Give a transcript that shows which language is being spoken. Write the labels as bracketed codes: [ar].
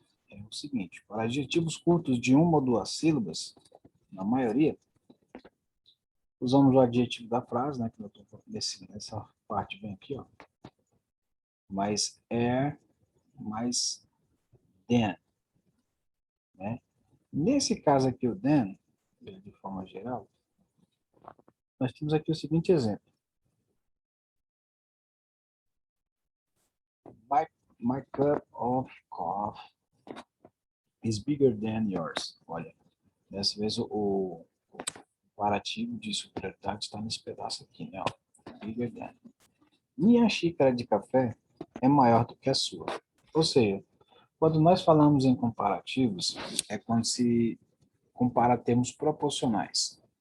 [pt] É o seguinte, para adjetivos curtos de uma ou duas sílabas, na maioria, usamos o adjetivo da frase, né, que eu estou nessa parte bem aqui, ó, mais mais than, né? Nesse caso aqui, o than, de forma geral, nós temos aqui o seguinte exemplo. [en] My cup of coffee is bigger than yours. [pt] Olha, dessa vez o comparativo de superioridade está nesse pedaço aqui, né? Ó, bigger than. Minha xícara de café é maior do que a sua. Ou seja, quando nós falamos em comparativos, é quando se compara termos proporcionais.